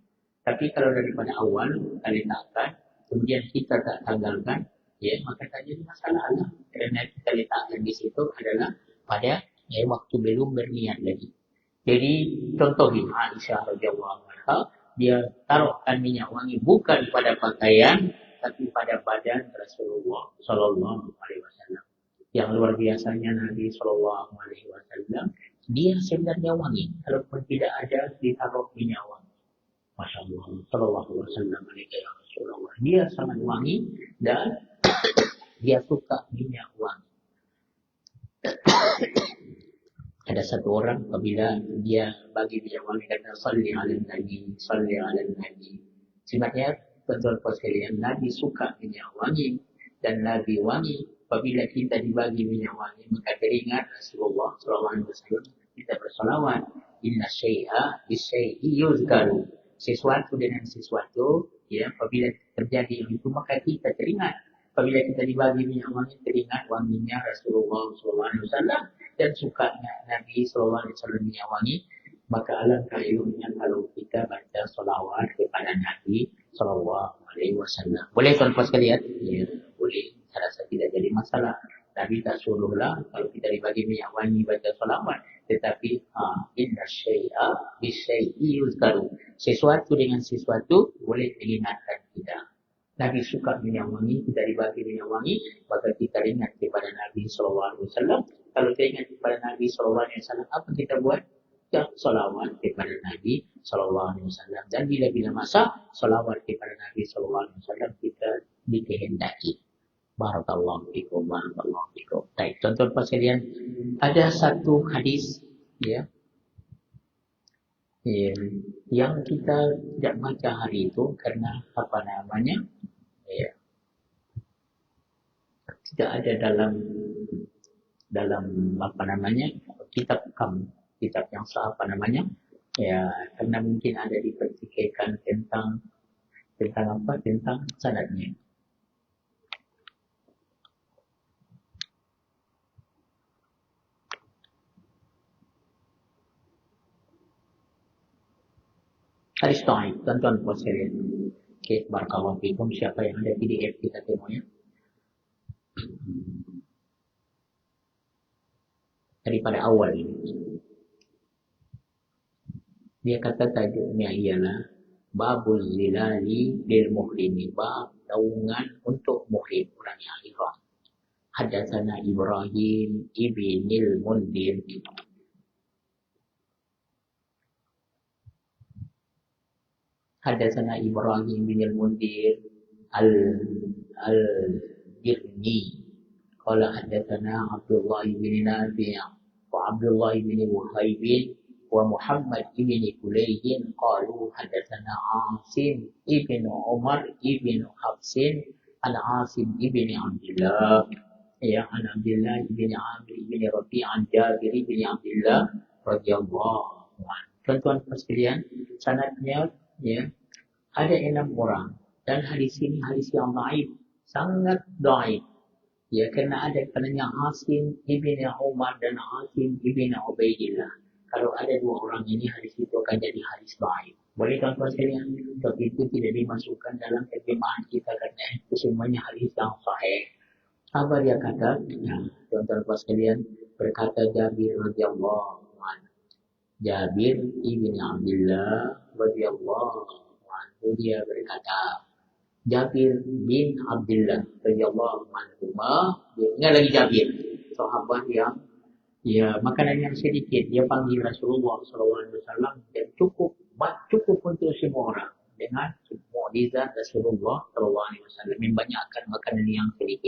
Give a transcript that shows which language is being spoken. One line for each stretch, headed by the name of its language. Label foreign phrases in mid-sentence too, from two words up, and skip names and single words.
Malay: Tapi kalau daripada awal kita letakkan, kemudian kita tak tanggalkan, maka tak jadi masalah lah. Kerana kita letakkan di situ adalah pada waktu belum berniat lagi. Jadi contoh Aisyah
Arabic: رضي الله عنها,
Malay: dia taruhkan minyak wangi bukan pada pakaian, tapi pada badan Rasulullah
Arabic: صلى الله عليه وسلم.
Malay: Yang luar biasanya Nabi
Arabic: صلى الله عليه وسلم,
Malay: dia sebenarnya wangi, kalaupun tidak ada ditaruh minyak wangi.
Arabic: ما شاء الله، صلى الله عليه وسلم,
Malay: Rasulullah. Dia sangat wangi dan dia suka minyak wangi. Ada satu orang apabila dia bagi minyak wangi, kata
Arabic: صل على النبي، صل على النبي.
Malay: Sifatnya tuan-tuan sekalian, Nabi suka minyak wangi dan Nabi wangi. Apabila kita dibagi minyak wangi, maka teringat Rasulullah SAW, kita bersalawat.
Arabic: إن الشيء بالشيء يذكر.
Malay: Sesuatu dengan sesuatu, apabila terjadi yang itu, maka kita teringat. Apabila kita dibagi minyak wangi, teringat wanginya Rasulullah SAW dan sukanya Nabi SAW minyak wangi. Maka alangkah ilmunya kalau kita baca salawat kepada Nabi
Arabic: صلى الله عليه وسلم.
Malay: Boleh tuan-tuan sekalian? Ya, boleh. Saya rasa tidak jadi masalah. Nabi tak suruhlah kalau kita dibagi minyak wangi baca salawat.
Arabic: Tetapi إن الشيء بالشيء يذكر.
Malay: Sesuatu dengan sesuatu boleh mengingatkan kita. Nabi suka minyak wangi, kita dibagi minyak wangi, maka kita ingat kepada Nabi
Arabic: صلى الله عليه وسلم.
Malay: Kalau kita ingat kepada Nabi
Arabic: صلى الله عليه وسلم,
Malay: apa kita buat? Salawat kepada Nabi
Arabic: صلى الله عليه وسلم.
Malay: Dan bila-bila masa salawat kepada Nabi
Arabic: صلى الله عليه وسلم
Malay: kita dikehendaki.
Arabic: بارك الله فيكم، بارك الله فيكم.
Malay: Baik, tuan-tuan sekalian, ada satu hadis yang kita tidak baca hari itu karena tidak ada dalam kitab kitab yang sah apa namanya, ya karena mungkin ada dipertikaikan tentang apa, tentang sanadnya. Hadis dhaif, tuan-tuan puas sekalian. Okey,
Arabic: بارك الله فيكم.
Malay: Siapa yang ada PDF kita tengok ya. Daripada awal ini. Dia kata tajuknya ialah Babul Zilali lil Muhrimi, bab naungan untuk muhrim, orang yang ihram.
Arabic: حدثنا إبراهيم بن المنذر. حدثنا إبراهيم بن المنذر البرني. قال حدثنا عبد الله بن نافع وعبد الله بن وهب ومحمد بن كليح قالوا حدثنا عاصم بن عمر بن حفص عن عاصم بن عبد الله يا عن عبد الله بن عمرو بن ربيع عن جابر بن عبد الله رضي الله عنه.
Malay: Tuan-tuan sekalian, sanadnya ya ada 6 orang dan hadis ini hadis yang dhaif, sangat dhaif. Ya, kerana ada padanya Asim ibn Umar dan Asim ibn Ubaidillah. Kalau ada 2 orang ini, hadis itu akan jadi hadis dhaif. Boleh tuan-tuan sekalian, tapi itu tidak dimasukkan dalam terjemahan kita kerana itu semuanya hadis yang sahih. Apa dia kata? Ya, tuan-tuan sekalian, berkata Jabir
Arabic: رضي الله عنه.
Malay: Jabir ibn Abdullah
Arabic: رضي الله عنه,
Malay: dia berkata, Jabir bin Abdullah
Arabic: رضي الله عنه.
Malay: Dia ingat lagi Jabir, sahabat yang makanan yang sedikit dia panggil Rasulullah SAW dan cukup untuk semua orang dengan mukjizat Rasulullah SAW, membanyakkan makanan yang sedikit.